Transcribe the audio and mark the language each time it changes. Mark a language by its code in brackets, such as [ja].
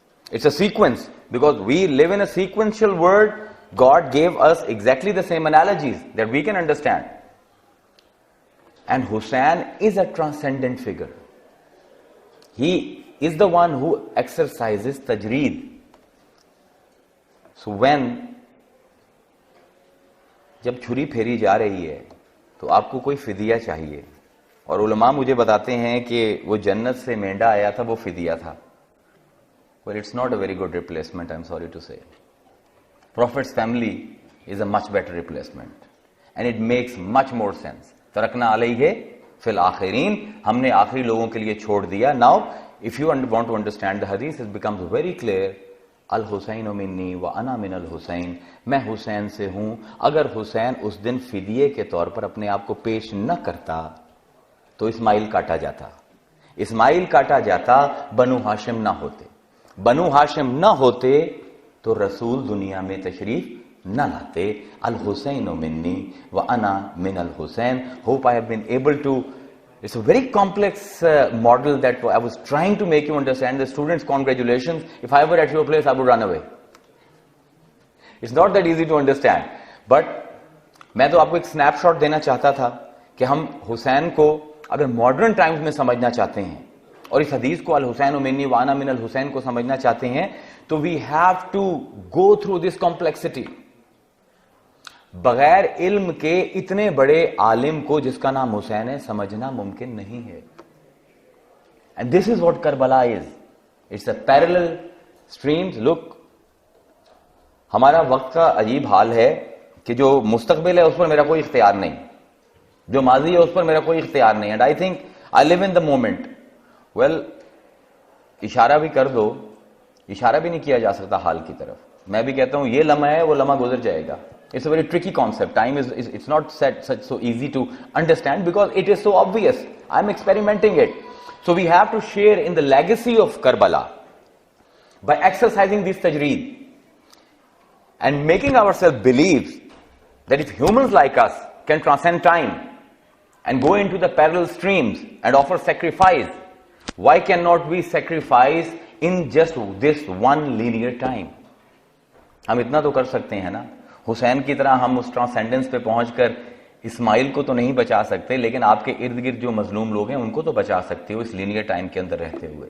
[en] It's a sequence, because we live in a sequential world. God gave us exactly the same analogies that we can understand. And Hussein is a transcendent figure. He is the one who exercises tajreed. So when [ur] جب چھری پھیری جا رہی ہے تو آپ کو کوئی فدیہ چاہیے, اور علماء مجھے بتاتے ہیں کہ وہ جنت سے مینڈا آیا تھا, وہ فدیہ تھا. [en] Well, it's not a very good replacement, I'm sorry to say. Prophet's family is a much better replacement, and it makes much more sense. [ar] ترکنا علیہ فی الآخرین, [ur] ہم نے آخری لوگوں کے لیے چھوڑ دیا. [en] Now, if you want to understand the hadith, it becomes very clear. [ar] الحسین منی و انا من الحسین, [ur] میں حسین سے ہوں. اگر حسین اس دن فدیے کے طور پر اپنے آپ کو پیش نہ کرتا تو اسماعیل کاٹا جاتا. اسماعیل کاٹا جاتا, بنو ہاشم نہ ہوتے. بنو ہاشم نہ ہوتے تو رسول دنیا میں تشریف نہ لاتے. [ar] الحسین منی و انا من الحسین. [en] Hope I have been able to. It's a very complex model that I was trying to make you understand. The students, congratulations. If I were at your place, I would run away. It's not that easy to understand. But [ur] میں تو آپ کو ایک snap shot دینا چاہتا تھا کہ ہم حسین کو اگر ماڈرن ٹائمز میں سمجھنا چاہتے ہیں اور اس حدیث کو [ar] الحسین منی وانا من الحسین [ur] کو سمجھنا چاہتے ہیں تو [en] we have to go through this complexity. [ur] بغیر علم کے اتنے بڑے عالم کو جس کا نام حسین ہے سمجھنا ممکن نہیں ہے. [en] And this is what Karbala is. It's a parallel streams. Look, [ur] ہمارا وقت کا عجیب حال ہے کہ جو مستقبل ہے اس پر میرا کوئی اختیار نہیں, جو ماضی ہے اس پر میرا کوئی اختیار نہیں. [en] And I think I live in the moment. [ur] Well, اشارہ بھی کر دو, اشارہ بھی نہیں کیا جا سکتا حال کی طرف. میں بھی کہتا ہوں یہ لمحہ ہے, وہ لمحہ گزر جائے گا. [en] It's a very tricky concept. Time it's not such so easy to understand because it is so obvious. I'm experimenting it. So we have to share in the legacy of Karbala by exercising this tajreed and making ourselves believe that if humans like us can transcend time and go into the parallel streams and offer sacrifice, why cannot we sacrifice in just this one linear time? [ur] ہم اتنا تو کر سکتے ہیں نا. حسین کی طرح ہم اس ٹرانسینڈنس پہ پہنچ کر اسماعیل کو تو نہیں بچا سکتے, لیکن آپ کے ارد گرد جو مظلوم لوگ ہیں ان کو تو بچا سکتے ہو اس لینئر ٹائم کے اندر رہتے ہوئے.